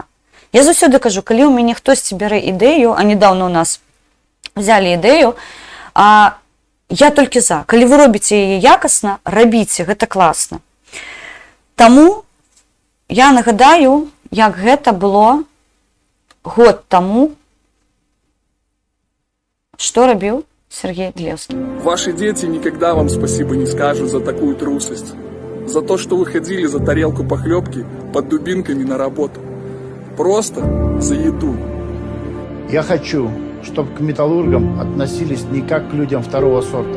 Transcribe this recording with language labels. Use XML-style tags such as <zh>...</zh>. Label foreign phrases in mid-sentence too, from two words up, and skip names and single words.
<be>Я заўсёды кажу, калі ў мяне хтосьці бярэ ідэю, а</be> <ru>недавно у нас</ru> <be>взялі ідэю, я толькі за. Калі вы робіце яе якасна, рабіце, гэта класна. Таму я нагадаю, як гэта было год таму, што рабіў Сергей Дылеўскі.</be> <ru>Ваши дети никогда вам спасибо не скажут за такую трусость. За то, что вы ходили за тарелку похлебки под дубинками на работу. Просто за еду. Я хочу, чтобы к металлургам относились не как к людям второго сорта.</ru>